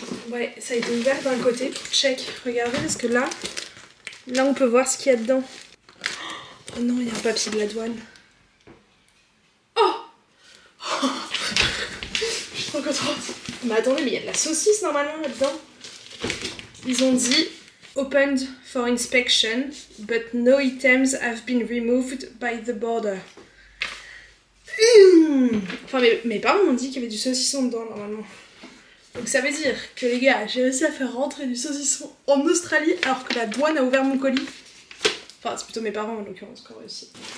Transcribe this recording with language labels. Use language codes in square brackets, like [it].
[fr] Ouais, ça a été ouvert d'un côté pour check. Regardez, parce que là on peut voir ce qu'il y a dedans. Oh non, il y a un papier de la douane. Oh, je suis trop contente. Mais attendez, mais il y a de la saucisse normalement là-dedans. Ils ont dit [en] opened for inspection, but no items have been removed by the border. [fr] Enfin, mes parents m'ont dit qu'il y avait du saucisson dedans normalement. Donc ça veut dire que les gars, j'ai réussi à faire rentrer du saucisson en Australie alors que la douane a ouvert mon colis. Enfin, c'est plutôt mes parents en l'occurrence qui ont réussi.